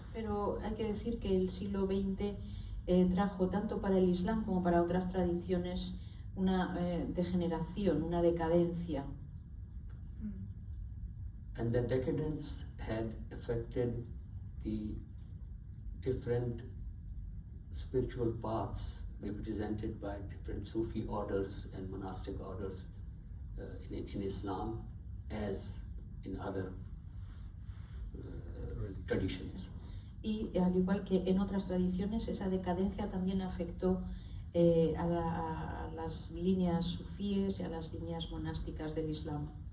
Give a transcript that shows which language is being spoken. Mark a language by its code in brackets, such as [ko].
[es] Pero hay que decir que el siglo XX trajo tanto para el Islam como para otras tradiciones una degeneración, una decadencia. [en] And the decadence had affected the different spiritual paths represented by different Sufi orders and monastic orders in Islam, as in other traditions. [es] Y al igual que en otras tradiciones, esa decadencia también afectó a las líneas sufíes y a las líneas monásticas del Islam.